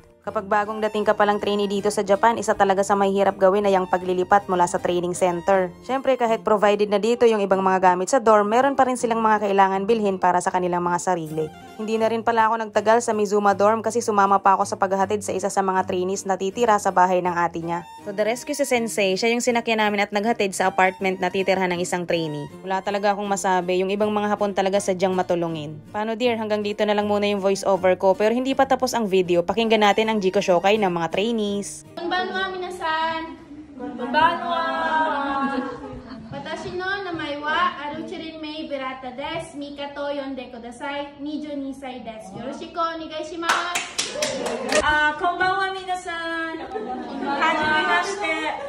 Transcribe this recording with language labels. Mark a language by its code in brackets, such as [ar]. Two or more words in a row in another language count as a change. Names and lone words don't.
[tl] Kapag bagong dating ka palang trainee dito sa Japan, isa talaga sa mahirap gawin ay ang paglilipat mula sa training center. Siyempre kahit provided na dito yung ibang mga gamit sa dorm, meron pa rin silang mga kailangan bilhin para sa kanilang mga sarili. Hindi na rin pala ako nagtagal sa Mizuma Dorm kasi sumama pa ako sa paghahatid sa isa sa mga trainees na titira sa bahay ng ate niya. [en] To the rescue [tl] si Sensei, siya yung sinakyan namin at naghatid sa apartment na titirhan ng isang trainee. Wala talaga akong masabi, yung ibang mga hapon talaga sadyang matulungin. Paano dear, hanggang dito na lang muna yung [en] voice over [tl] ko pero hindi pa tapos ang video, pakinggan natin ang [ja] 自己紹介 [tl] ng mga trainees. [ja] こんばんは皆さん! Konbanwa! Watashi no namae wa Aruchirin Mei Birata desu. ミカと呼んでください. 22 歳です。よろしくお願いします。こんばんは皆さん。はじめまして。